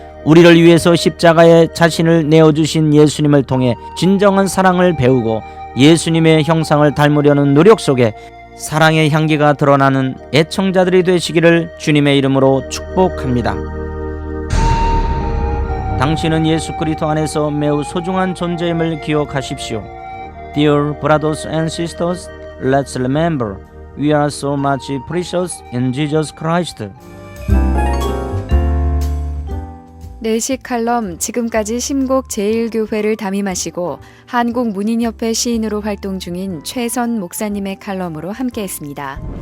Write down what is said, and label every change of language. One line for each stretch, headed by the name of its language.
Korean: 우리를 위해서 십자가에 자신을 내어주신 예수님을 통해 진정한 사랑을 배우고 예수님의 형상을 닮으려는 노력 속에 사랑의 향기가 드러나는 애청자들이 되시기를 주님의 이름으로 축복합니다. 당신은 예수 그리스도 안에서 매우 소중한 존재임을 기억하십시오.
English: Dear brothers and sisters, let's remember we are so much precious in Jesus Christ.
Korean: 내식 칼럼, 지금까지 심곡 제1교회를 담임하시고 한국문인협회 시인으로 활동 중인 최선 목사님의 칼럼으로 함께했습니다.